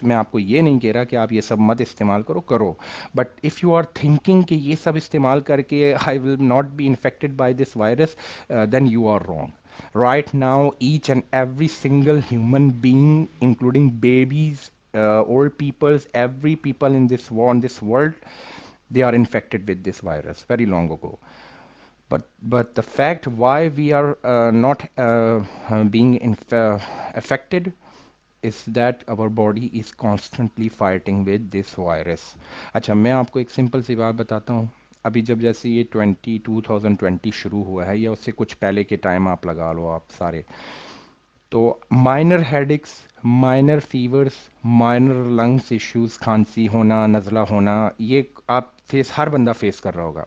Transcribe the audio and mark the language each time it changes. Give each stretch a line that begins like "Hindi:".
Urdu: میں آپ کو یہ نہیں کہہ رہا کہ آپ یہ سب مت استعمال کرو،
English: but if you are thinking
Urdu: کہ یہ سب استعمال کر کے
English: I will not be infected by this virus, then you are wrong. Right now each and every single human being, including babies, old peoples, every people in this world, they are infected with this virus very long ago. But the fact why we are not being affected is that our body is constantly fighting with this virus.
Urdu: اچھا، میں آپ کو ایک simple سی بات بتاتا ہوں. ابھی جب جیسے یہ 2020 شروع ہوا ہے یا اس سے کچھ پہلے کے ٹائم آپ لگا لو آپ سارے، تو
English: minor headaches, minor fevers, minor lungs issues,
Urdu: کھانسی ہونا، نزلہ ہونا، یہ آپ ہر بندہ فیس کر رہا ہوگا.